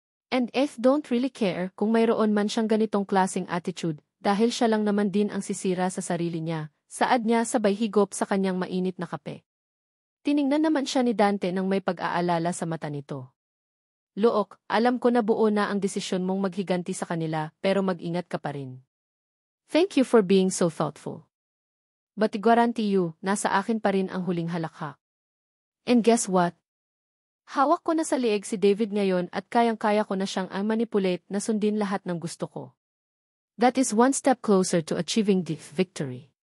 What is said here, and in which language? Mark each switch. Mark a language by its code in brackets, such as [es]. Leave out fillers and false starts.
[en] And if don't really care [tl] kung mayroon man siyang ganitong klaseng attitude, dahil siya lang naman din ang sisira sa sarili niya, Saad niya sabay higop sa kanyang mainit na kape. Tiningnan naman siya ni Dante nang may pag-aalala sa mata nito. Look, alam ko na buo na ang desisyon mong maghiganti sa kanila pero mag-ingat ka pa rin. [en] Thank you for being so thoughtful. But I guarantee you, [tl] nasa akin pa rin ang huling halakhak. [en] And guess what? [tl] Hawak ko na sa lieg si David ngayon at kayang-kaya ko na siyang manipulate na sundin lahat ng gusto ko. [en] That is one step closer to achieving the victory.